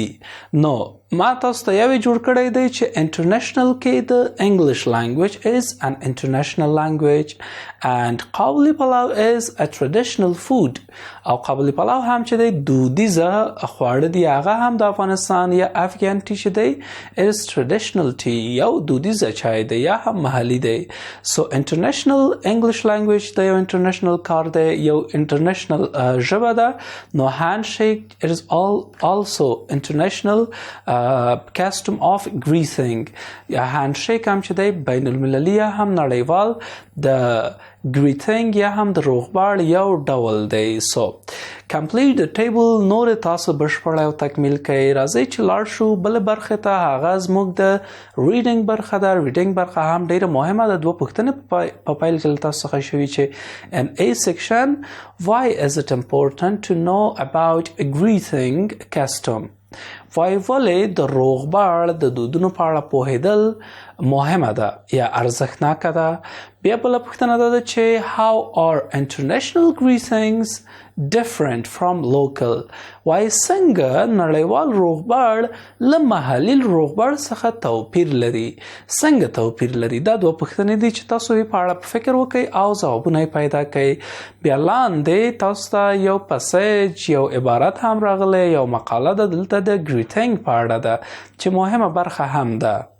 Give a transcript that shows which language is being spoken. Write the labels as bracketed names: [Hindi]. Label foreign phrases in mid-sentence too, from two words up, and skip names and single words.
[Pashto] نو ما تاسو ته یوې جوړ کړی دی چې انټرنیشنل کې د [English] English language is an international language and قابلی پلاو is a traditional food. [Pashto] او قابلی پلاو هم چې دی دودیزه خواړه دی، هغه هم د افغانستان یا افغان ټي چې دی [English] is traditional tea، [Pashto] یو دودیزه چای دی یا هم محلي دی. [English] So international English language [Pashto] د یو انټرنیشنل کار دی، یو انټرنیشنل ژبه ده. نو [English] handshake it is also international custom of greeting. [Pashto] یا handshake هم چې دی [English] بین المللي [Pashto] یا هم نړیوال د greeting یا هم د روغبړ یو ډول دی. [English] So complete the table. [Pashto] نور تاسو بشپړ او تکمیل کړئ. راځئ چې لاړ شو بل برخه ته. هغه زموږ د reading برخه ده. reading برخه هم ډیره مهمه ده. 2 پوښتنې په پیل کې تاسو څخه شوي چې [English] in A section, why is it important to know about a greeting custom. [Pashto] وای ولې د روغبړ د دودونو په اړه پوهېدل مهمه ده یا ارزښتناکه ده. بیا بله پوښتنه ده چې [English] how are international greetings different from local. [Pashto] وای څنګه نړیوال روغبړ له محلي روغبړ څخه توپیر لري، څنګه توپیر لري. دا 2 پوښتنې دي چې تاسو یې په اړه فکر وکړئ او ځوابونه یې پیدا کړئ. بیا لاندې تاسو ته یو پسیج، یو عبارت هم راغلی، یو مقاله ده دلته د greeting په اړه ده چې مهمه برخه هم ده.